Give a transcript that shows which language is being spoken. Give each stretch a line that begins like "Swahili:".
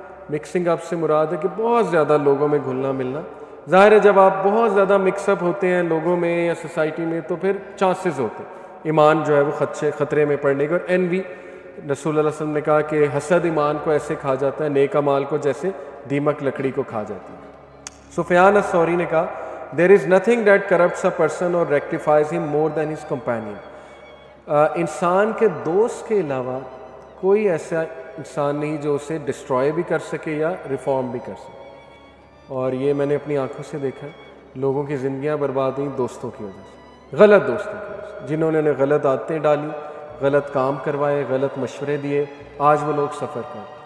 Urdu: Mixing اپ سے مراد ہے کہ بہت زیادہ لوگوں میں گھلنا ملنا. ظاہر ہے جب آپ بہت زیادہ مکس اپ ہوتے ہیں لوگوں میں یا سوسائٹی میں تو پھر چانسز ہوتے ہیں ایمان جو ہے وہ خطرے میں پڑنے کے. اور envy، رسول اللہ صلی اللہ علیہ وسلم نے کہا کہ حسد ایمان کو ایسے کھا جاتا ہے نیک اعمال کو جیسے دیمک لکڑی کو کھا جاتی ہے. سفیان الثوری نے کہا
English: there is nothing that corrupts a person or rectifies him more than his companion.
Urdu: انسان کے دوست کے علاوہ کوئی ایسا انسان نہیں جو اسے ڈسٹروائے بھی کر سکے یا ریفارم بھی کر سکے. اور یہ میں نے اپنی آنکھوں سے دیکھا ہے، لوگوں کی زندگیاں برباد ہوئیں دوستوں کی وجہ سے، غلط دوستوں کی وجہ سے، جنہوں نے غلط عادتیں ڈالی، غلط کام کروائے، غلط مشورے دیے، آج وہ لوگ سفر کر.